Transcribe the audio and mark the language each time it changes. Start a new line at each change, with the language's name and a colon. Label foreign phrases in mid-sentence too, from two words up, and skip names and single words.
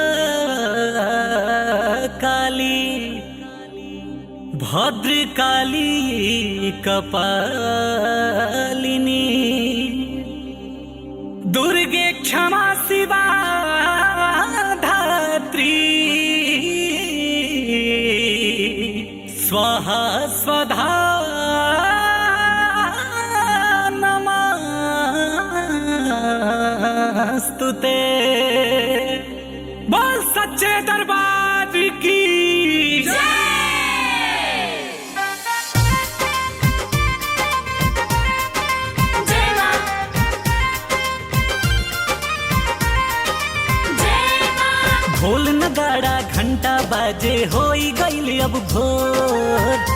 Sanskrit: काली भद्र काली कपालिनी दुर्गे क्षमा शिवा धात्री स्वाहा स्वधा नमस्तुते।
Bhojpuri: बोल सच्चे दरबार की ढोल नगाड़ा घंटा बाजे होई गईल अब भोर।